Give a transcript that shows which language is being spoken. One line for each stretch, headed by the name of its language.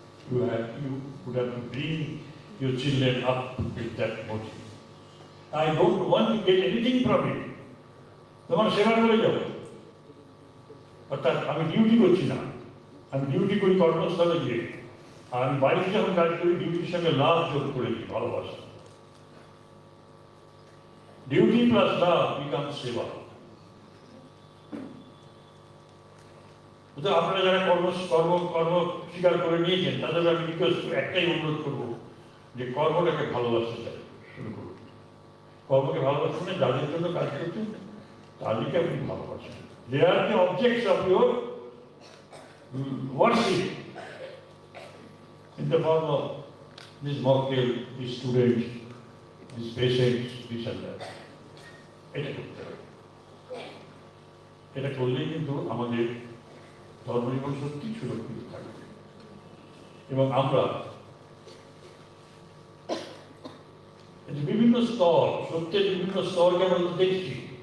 English: You would have to bring your children up with that motive. I don't want to get anything from it.
Bangla: তোমার সেবা করে যাবো, অর্থাৎ আমি duty করছি না, আমি ডিউটি করি কর্মস্থলে গিয়ে, আর আমি বাড়িতে যখন কাজ করি ডিউটির সঙ্গে লাভ যোগ করে দিই, ভালোবাসা।
English: Duty plus love become সেবা।
Bangla: আপনারা যারা কর্ম স্বীকার করে নিয়েছেন, তাদের আমি রিকোয়েস্ট একটাই অনুরোধ করবো যে কর্মটাকে ভালোবাসতে চাই শুরু করুন। কর্মকে ভালোবাসেন না, যাদের জন্য কাজ করছেন তাদেরকে আপনি ভালোবাসেন।
English: They are the objects of your worship in the form of this mockery, these students, these patients, this and that.
Bangla: এটা করতে হবে। এটা করলেই কিন্তু আমাদের ধর্মজীবন সত্যি সুরক্ষিত থাকবে। এবং আমরা বিভিন্ন স্তর, সত্যের বিভিন্ন স্তরকে আমরা দেখছি।